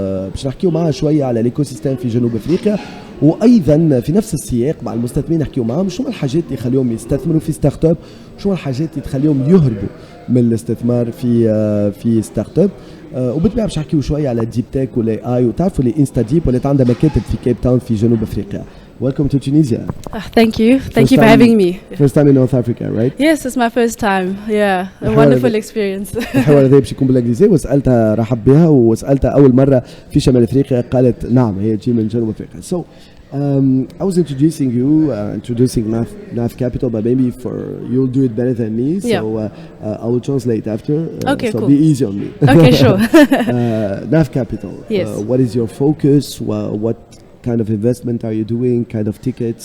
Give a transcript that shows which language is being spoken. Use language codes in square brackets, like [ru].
[ar] باش نحكيو معاه شويه على الايكو سيستم في جنوب افريقيا، وايضا في نفس السياق مع المستثمرين نحكيو معاهم شو الحاجات اللي يخليهم يستثمروا في ستارت اب، شو الحاجات اللي تخليهم يهربوا من الاستثمار في ستارت اب. وبالطبيعه باش نحكيو شويه على ديب تك ولا اي، وتعرفوا اللي انستا ديب ولات عندها مكاتب في كيب تاون في جنوب افريقيا. [en] Welcome to Tunisia. Thank you. Thank you for having me. First time in North Africa, right? Yes, it's my first time. Yeah, a wonderful experience. [ar] الحوار هذا باش يكون بالانجليزي، وسالتها رحب بها، وسالتها اول مره في شمال افريقيا قالت نعم هي تجي من جنوب افريقيا. [en] So I was introducing you, introducing NAF Capital, but maybe you'll do it better than me. So I will translate after. Okay, so cool. Be easy on me. Okay, sure. NAF Capital. Yes. What is your focus? What kind of investment are you doing? Kind of tickets?